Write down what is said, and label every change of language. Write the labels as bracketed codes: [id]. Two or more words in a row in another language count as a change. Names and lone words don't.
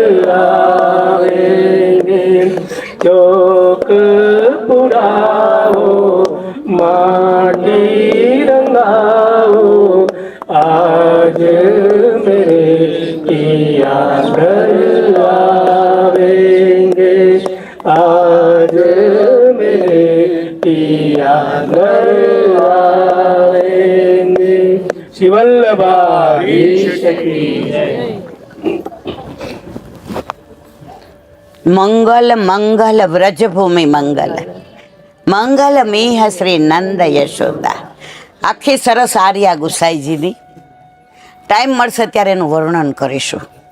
[hi] आवेंगे चौक पुराओ माटी रंगाओ आज मेरे पिया घर आवेंगे आज मेरे पिया घर आवेंगे श्री वल्लभाधीश की जय। [gu] મંગલ મંગલ વ્રજભૂમિ મંગલ મંગલ મીહ શ્રી નંદ યશોદા. આખી સરસ આર્યા ગુસાઈજીની. ટાઈમ મળશે ત્યારે એનું વર્ણન કરીશું.